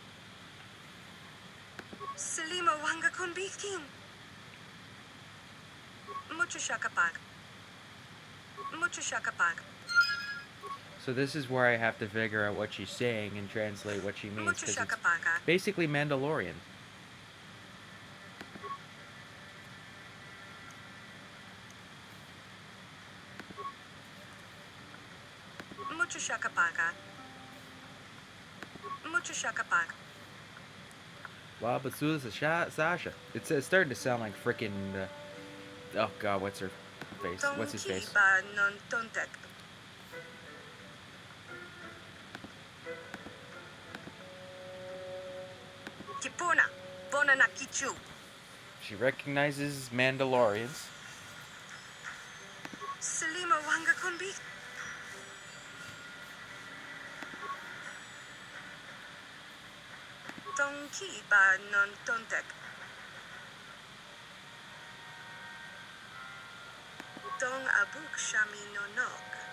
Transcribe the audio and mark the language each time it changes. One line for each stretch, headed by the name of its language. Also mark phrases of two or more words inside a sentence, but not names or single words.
English: Salima wanga kumbikin. Mucho shakapag. Mucho shakapag. So this is where I have to figure out what she's saying and translate what she means, Mucho because it's shakapaka. basically Mandalorian. Mucho shakapaka. Mucho shakapaka. Wow, but Sasha. It's starting to sound like freaking. Oh God, what's her face? What's his face? Tonki ba non tontek. Kipona. Bona na kichu. She recognizes Mandalorians. Selima wanga kumbi. Tonki ba non tontek. Dong abuk shami no nok.